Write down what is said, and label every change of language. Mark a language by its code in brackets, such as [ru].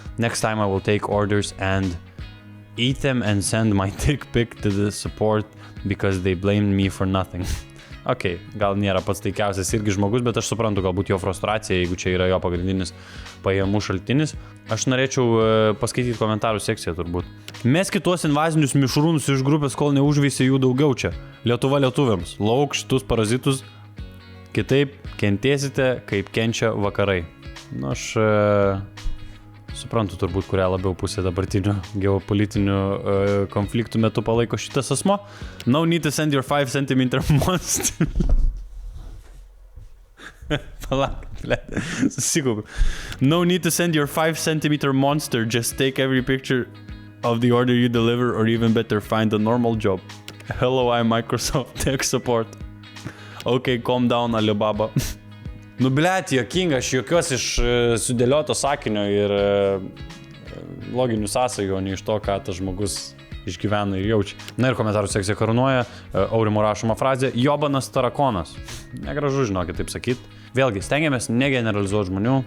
[en] Next time I will take orders and eat them and send my dick pic to the support because they blamed me for nothing. [lt] Ok, gal nėra pats taikiausias irgi žmogus, bet aš suprantu galbūt jo frustraciją, jeigu čia yra jo pagrindinis pajamų šaltinis. Aš norėčiau paskaityti komentarų sekciją turbūt. Meskit tuos invazinius mišrūnus iš grupės, kol neužveisė jų daugiau čia. Lietuva lietuviams. Lauk šitus parazitus, kitaip kentėsite, kaip kenčia vakarai. Nu, aš suprantu turbūt, kurią labiau pusę dabartinių geopolitinių konfliktų metu palaiko šitas asmo. [en] No need to send your 5 cm monster. [lt] Palauk, susikaupiu. [en] No need to send your 5 cm monster, just take every picture of the order you deliver or even better, find a normal job. Hello, I'm Microsoft Tech Support. Okay, calm down, Alibaba. [lt] Nu, blėt, jokinga, aš jokios iš sudėlioto sakinio ir loginių sąsajų, o ne iš to, ką tas žmogus išgyvena ir jaučia. Na ir komentarų sekcija karūnuoja, Aurimo rašoma frazė, jobanas tarakonas. Negražu, žinokit, taip sakyt. Vėlgi, stengiamės negeneralizuoti žmonių.